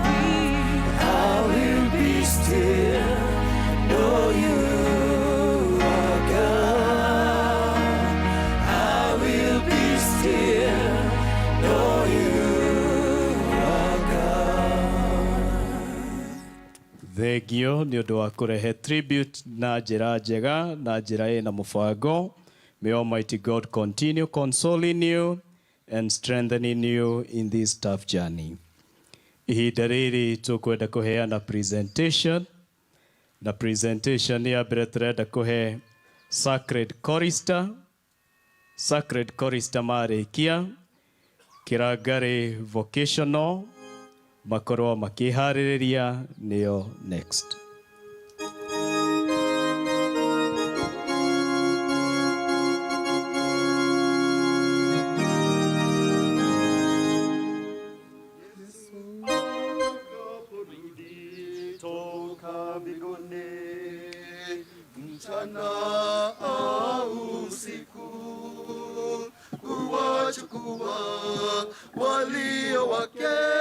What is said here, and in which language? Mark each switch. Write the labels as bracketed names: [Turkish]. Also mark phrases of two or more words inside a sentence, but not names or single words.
[English] I will be still, though you are God. I will be still, though you are God. [Kikuyu] Thengio nĩ ũndũ wa kũrehe tribute na njĩra njega na njĩra ĩna mũbango. [English] May Almighty God continue consoling you and strengthening you in this tough journey. [Kikuyu] Ihinda rĩrĩ tũkwenda kũheana presentation. Na presentation ya mbere tũrenda kũhe Sacred Chorister. Sacred Chorister marĩkia kĩrangari Vocational makorwo makĩharĩrĩria nĩyo next. [Swahili] Toka mbinguni mchana au usiku, kuwachukua walio wake.